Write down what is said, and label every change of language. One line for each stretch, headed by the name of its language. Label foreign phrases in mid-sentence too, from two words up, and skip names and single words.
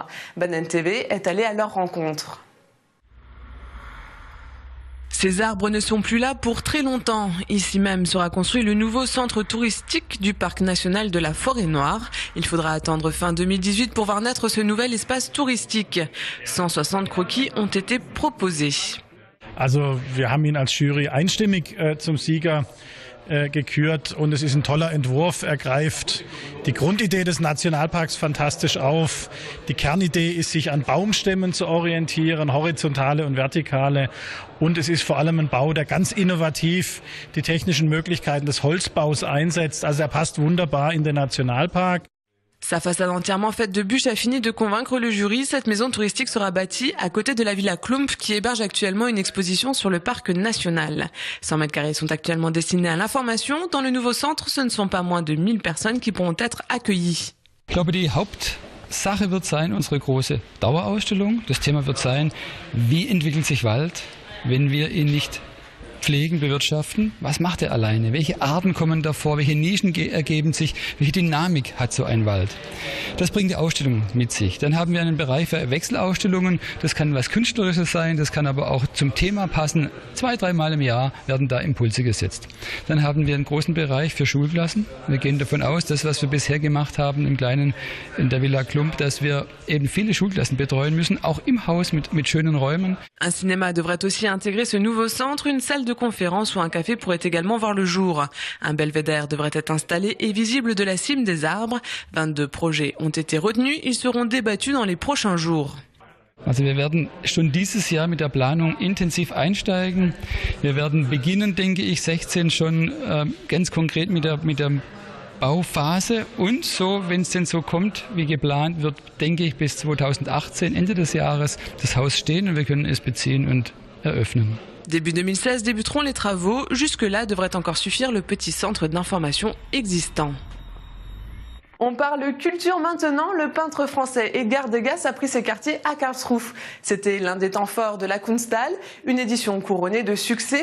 French: Baden TV est allé à leur rencontre. Ces arbres ne sont plus là pour très longtemps. Ici même sera construit le nouveau centre touristique du parc national de la Forêt-Noire. Il faudra attendre fin 2018 pour voir naître ce nouvel espace touristique. 160 croquis ont été proposés.
German: Also wir haben ihn als Jury einstimmig zum Sieger gekürt und es ist ein toller Entwurf. Er greift die Grundidee des Nationalparks fantastisch auf. Die Kernidee ist, sich an Baumstämmen zu orientieren, horizontale und vertikale. Und es ist vor allem ein Bau, der ganz innovativ die technischen Möglichkeiten des Holzbaus einsetzt. Also er passt wunderbar in den Nationalpark.
French: Sa façade entièrement faite de bûches a fini de convaincre le jury. Cette maison touristique sera bâtie à côté de la Villa Klump qui héberge actuellement une exposition sur le parc national. 100 mètres carrés sont actuellement destinés à l'information. Dans le nouveau centre, ce ne sont pas moins de 1000 personnes qui pourront être accueillies.
German: Ich glaube, die Hauptsache wird sein, unsere große Dauerausstellung. Das Thema wird sein, wie entwickelt sich Wald, wenn wir ihn nicht pflegen, bewirtschaften. Was macht er alleine? Welche Arten kommen davor? Welche Nischen ergeben sich? Welche Dynamik hat so ein Wald? Das bringt die Ausstellung mit sich. Dann haben wir einen Bereich für Wechselausstellungen. Das kann was Künstlerisches sein, das kann aber auch zum Thema passen. 2-3 Mal im Jahr werden da Impulse gesetzt. Dann haben wir einen großen Bereich für Schulklassen. Wir gehen davon aus, das, was wir bisher gemacht haben im Kleinen in der Villa Klump, dass wir eben viele Schulklassen betreuen müssen, auch im Haus mit schönen Räumen.
French: Un cinéma devrait aussi intégrer ce nouveau centre. Une salle de conférence ou un café pourrait également voir le jour. Un belvédère devrait être installé et visible de la cime des arbres. 22 projets ont été retenus. Ils seront débattus dans les prochains jours.
German: Also wir werden schon dieses Jahr mit der Planung intensiv einsteigen. Wir werden beginnen, denke ich, 16 schon ganz konkret mit der Bauphase und so, wenn es denn so kommt, wie geplant, wird, denke ich, bis 2018, Ende des Jahres, das Haus stehen und wir können es beziehen und eröffnen.
French: Début 2016 débuteront les travaux. Jusque-là devrait encore suffire le petit centre d'information existant. On parle culture maintenant. Le peintre français Edgar Degas a pris ses quartiers à Karlsruhe. C'était l'un des temps forts de la Kunsthalle, une édition couronnée de succès.